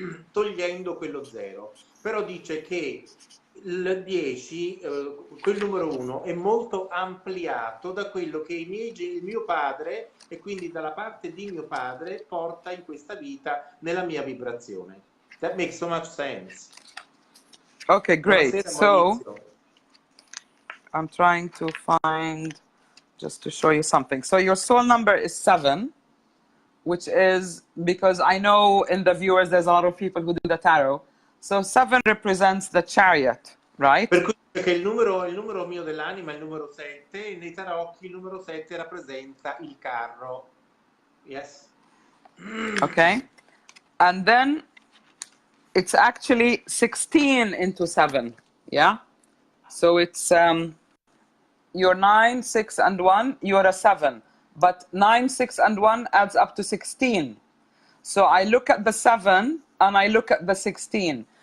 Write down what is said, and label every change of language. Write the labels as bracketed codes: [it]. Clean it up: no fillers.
[it] Togliendo quello 0. Però dice che il 10, quel numero 1, è molto ampliato da quello che il mio padre, e quindi dalla parte di mio padre, porta in questa vita nella mia vibrazione. [en] That makes so much sense. Okay, great. [it] Buonasera, [en] so [it] Maurizio. [en] I'm trying to find just to show you something. So your soul number is 7, which is, because I know in the viewers there's a lot of people who do the tarot. So 7 represents the chariot, right? [it] Per cui che il numero mio dell'anima è il numero 7, e nei tarocchi il numero 7 rappresenta il carro. [en] Yes. Okay. And then it's actually 16 into 7. Yeah. So it's you're 9, 6, and 1, you're a 7. But 9, 6, and 1 adds up to 16. So I look at the 7 and I look at the 16.